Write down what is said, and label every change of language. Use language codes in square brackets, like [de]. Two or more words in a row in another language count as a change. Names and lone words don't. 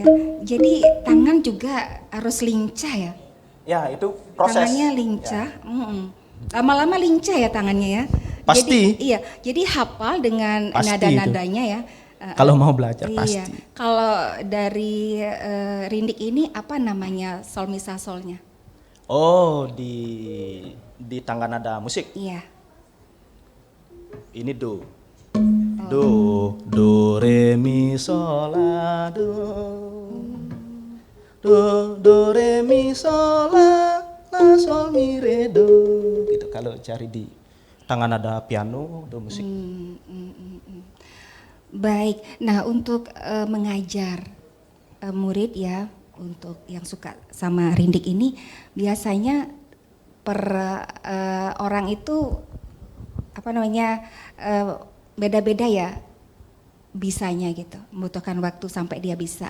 [id] Jadi tangan juga harus lincah ya? Ya, itu proses. Tangannya lincah. Lama-lama lincah ya tangannya ya? Pasti. Jadi hafal dengan Pasti nada-nadanya ya? Kalau mau belajar Iya. pasti. Kalau dari rindik ini apa namanya sol mi sa solnya? Oh, di tangga nada musik. Iya. Ini do. Do re mi sol la do re mi sol la sol mi re do. Gitu kalau cari di tangga nada piano do musik. Baik. Nah, untuk mengajar murid ya, untuk yang suka sama rindik ini biasanya orang itu apa namanya beda-beda ya bisanya gitu, membutuhkan waktu sampai dia bisa